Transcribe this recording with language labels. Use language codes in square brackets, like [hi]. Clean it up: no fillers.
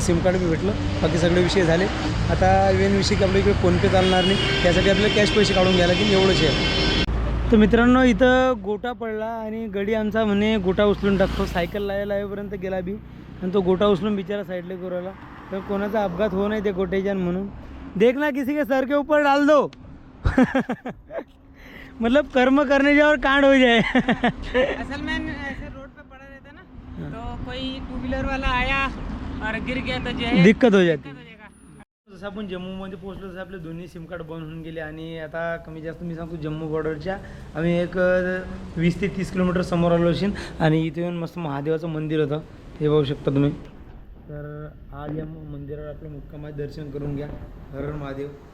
[mr] SIM card बी भेटलं बाकी सगळे विषय झाले. आता मेन विषय की आपल्या इकडे फोनपे चालणार नाही त्यासाठी आपल्याला कॅश पैसे काढून घ्यायला की एवढंच आहे. तर मित्रांनो इथं गोटा पडला आणि गडी आमचा म्हणे गोटा उचलून टाकतो. सायकल लावेपर्यंत गेला बी आणि तो गोटा उचलून बिचारा साईडला करूला तर कोणाचा अपघात हो नाही ते गोट्याच्यान म्हणून. [hi] देख ना किसी के सर के ऊपर डाल दो मतलब कर्म करने जाओ और कांड हो जाए. असल में ऐसे रोड पे पड़ा रहता ना तो कोई 2 व्हीलर वाला आया और गिर गया तो जो है दिक्कत हो जाती. [mr] जसं आपण जम्मूमध्ये पोहोचलो तसं आपले दोन्ही सिम कार्ड बंद होऊन गेले आणि आता कमी जास्त मी सांगतो जम्मू बॉर्डरच्या आम्ही एक 20 ते 30 किलोमीटर समोर आलो असेल. आणि इथे येऊन मस्त महादेवाचं मंदिर होतं हे बघू शकता तुम्ही. तर आज या मंदिरावर आपलं मुक्कामात दर्शन करून घ्या. हर हर महादेव.